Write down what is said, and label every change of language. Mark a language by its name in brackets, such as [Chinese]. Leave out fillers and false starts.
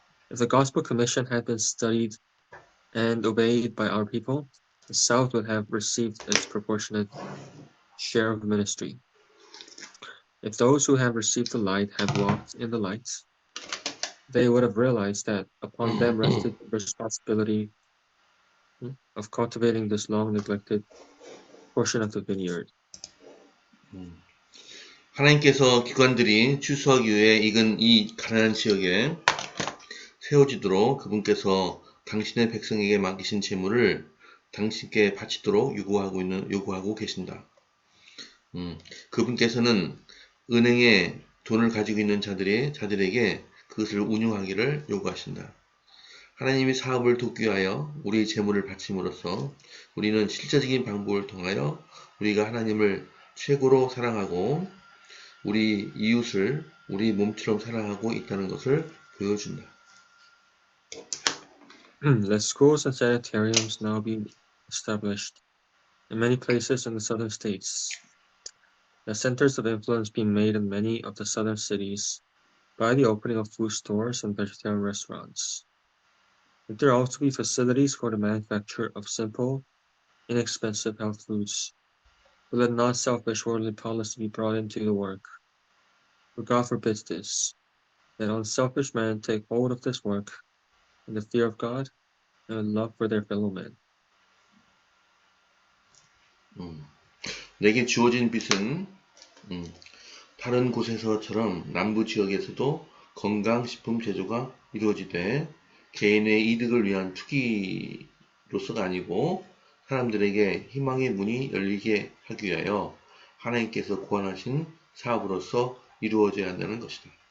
[English] If the Gospel Commission had been studied and obeyed by our people, the South would have received its proportionate share of ministry. If those who have received the light had walked in the light, they would have realized that upon them rested the responsibility of cultivating this long neglected portion of the vineyard. [Korean] 하나님께서 기관들이 추수하기 위해 익은 이 가난한 지역에 세워지도록 그분께서 당신의 백성에게 맡기신 재물을 당신께 바치도록 요구하고 계신다. 그분께서는 은행에 돈을 가지고 있는 자들에게 그것을 운용하기를 요구하신다. 하나님이 사업을 돕기 위하여 우리의 재물을 바침으로써 우리는 실제적인 방법을 통하여 우리가 하나님을 최고로 사랑하고 우리 이웃을 우리 몸처럼 사랑하고 있다는 것을 보여준다. [English] Let schools and sanitariums now be established in many places in the southern states. Let centers of influence be made in many of the southern cities by the opening of food stores and vegetarian restaurants. Let there also be facilities for the manufacture of simple, inexpensive health foods. But let not selfish worldly policy be brought into the work. For God forbids this. Let unselfish men take hold of this work in the fear of God and in love for their fellow men. [Korean] 내게 주어진 빛은 다른 곳에서처럼 남부 지역에서도 건강식품 제조가 이루어지되 개인의 이득을 위한 투기로서가 아니고 사람들에게 희망의 문이 열리게 하기 위하여 하나님께서 고안하신 사업으로서 이루어져야 한다는 것이다.